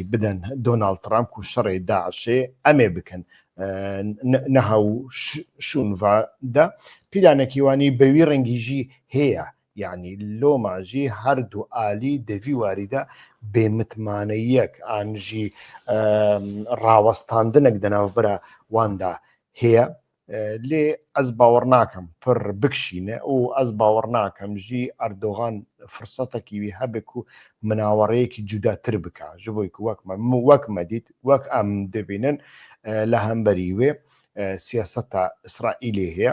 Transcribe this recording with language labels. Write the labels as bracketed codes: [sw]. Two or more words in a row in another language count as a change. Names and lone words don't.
[ku] bidin Donald Trump ku şerê Daişê em ê bikin niha û şûnva de pîlanekî wanî bi wî rengî jî heye yanî loma jî her du alî di vî warî de bêmitmaneyek an jî rawestandinek di navbera wan de heye لێ ئەس باوەڕ ناکەم پڕ بکشینە و ئەس باوەڕ ناکەم ژی ئەردۆغان فرسەتێکی هەبێک و مناوەڕەیەکی جوداتر بکە ji بۆی وەک مەدیت وەک ئەم دەبینن لە هەمبەری وێ سیاسەتە ئیسرائیلی هەیە